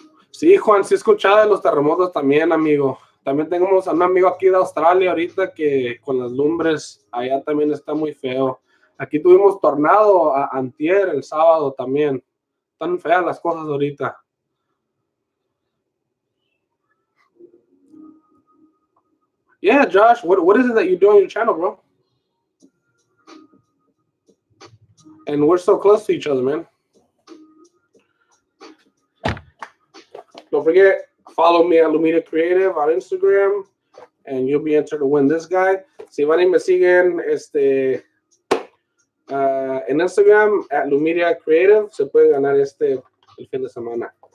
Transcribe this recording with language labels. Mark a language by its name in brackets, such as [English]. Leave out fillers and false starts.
[Spanish] Sí, Juan, sí he escuchado de los terremotos también, amigo. También tenemos a un amigo aquí de Australia ahorita que con las lumbres allá también está muy feo. Aquí tuvimos tornado antier, el sábado también. Están feas las cosas ahorita. [English] Yeah, Josh, what is it that you do on your channel, bro? And we're so close to each other, man. forget, follow me at Lumita Creative on Instagram, and you'll be entered to win this guy. [Spanish] Si van y me siguen en Instagram at Lumita Creative, se puede ganar el fin de semana.